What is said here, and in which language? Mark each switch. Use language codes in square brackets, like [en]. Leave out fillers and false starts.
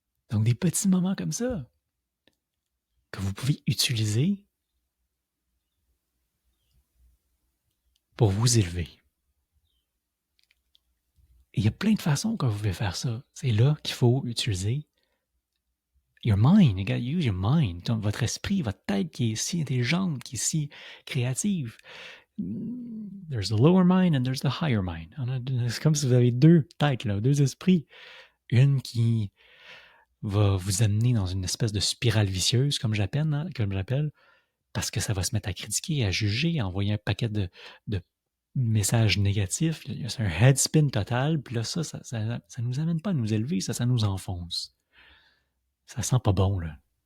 [fr] Donc, des petits moments comme ça que vous pouvez utiliser pour vous élever. Et il y a plein de façons que vous pouvez faire ça. C'est là qu'il faut utiliser [en] Your mind, you gotta use your mind. [fr] Donc, votre esprit, votre tête qui est si intelligente, qui est si créative. [en] There's the lower mind and there's the higher mind. [fr] C'est comme si vous avez deux têtes, là, deux esprits. Une qui va vous amener dans une espèce de spirale vicieuse, comme j'appelle, parce que ça va se mettre à critiquer, à juger, à envoyer un paquet de messages négatifs. C'est un headspin total, puis là, ça nous amène pas à nous élever, ça nous enfonce. Ça sent pas bon, là.